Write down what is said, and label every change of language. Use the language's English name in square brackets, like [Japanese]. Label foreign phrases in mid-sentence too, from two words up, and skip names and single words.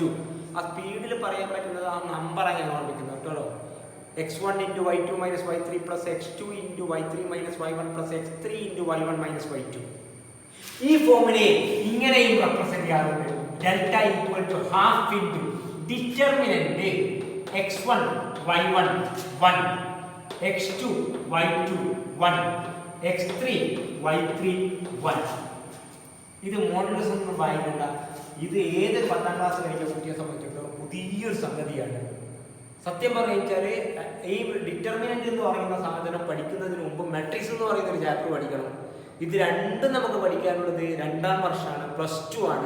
[Malayalam] ആ സ്പീഡിൽ പറയാൻ പറ്റുന്നത് ആ നമ്പറാണ് ഞാൻ ഓർമ്മിക്കുന്നത് കേട്ടോ. [English] x1 into y2 minus y3 plus x2 into y3 minus y1 plus x3 into y1 minus y2. [Malayalam] ഈ ഫോർമുലയെ ഇങ്ങനെയും റെപ്രസെന്റ് ചെയ്യാറുണ്ട്. [English] Delta equal to half into determinant x1 y1 1 x2 y2 1 x3 y3 1. [Malayalam] ഇത് മോഡുലസ് ഒന്നും വായിക്കണ്ട. ഇത് ഏത് 10ാം ക്ലാസ് കഴിഞ്ഞ കുട്ടിയെ സംബന്ധിച്ചിടത്തോളം പുതിയൊരു സംഗതിയാണ്. സത്യം പറഞ്ഞാൽ ഈ ഡിറ്റർമിനന്റ് എന്ന് പറയുന്ന സാധനം പഠിക്കുന്നതിന് മുമ്പ് മെട്രിക്സ് എന്ന് പറയുന്ന ഒരു ചാപ്റ്റർ പഠിക്കണം. ഇത് രണ്ടും നമുക്ക് പഠിക്കാനുള്ളത് 2ാം വർഷമാണ്, +2 ആണ്.